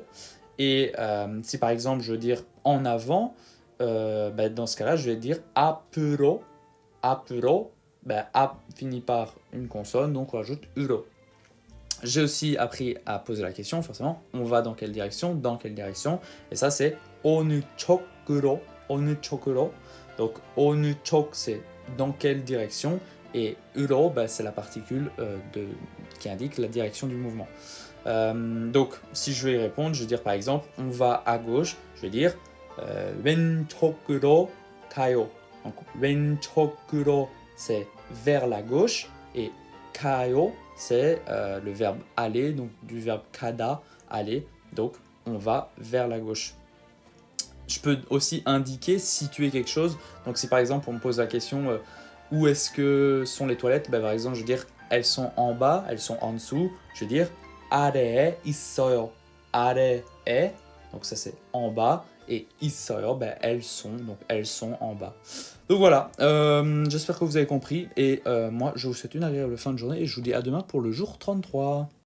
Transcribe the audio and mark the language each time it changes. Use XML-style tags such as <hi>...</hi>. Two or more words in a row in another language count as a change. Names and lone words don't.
<fr>Et si par exemple je veux dire en avant, dans ce cas-là, je vais dire</fr> <ko>앞으로, 앞으로,</ko> <fr>ap finit par une consonne, donc on rajoute uro. J'ai aussi appris à poser la question, forcément, on va dans quelle direction, et ça c'est</fr> <ko>어느 쪽으로, 어느 쪽으로.</ko> <fr>Donc</fr> <ko>어느 쪽</ko> <fr>c'est dans quelle direction, et uro c'est la particule qui indique la direction du mouvement. Donc si je vais y répondre, je vais dire par exemple on va à gauche, je vais dire</fr> <ko>왼쪽으로 가요.</ko> <fr>Donc 왼쪽으로 c'est vers la gauche, et 가요 c'est le verbe aller, donc du verbe kada, aller, donc on va vers la gauche. Je peux aussi indiquer, situer quelque chose, donc si par exemple on me pose la question où est-ce que sont les toilettes, par exemple je vais dire elles sont en bas, elles sont en dessous, je vais dire</fr> <ko>아래에 있어요, 아래에,</ko> <fr>donc ça c'est en bas, et 있어요, elles sont, donc elles sont en bas. Donc voilà, j'espère que vous avez compris, et moi je vous souhaite une agréable fin de journée, et je vous dis à demain pour le jour 33.</fr>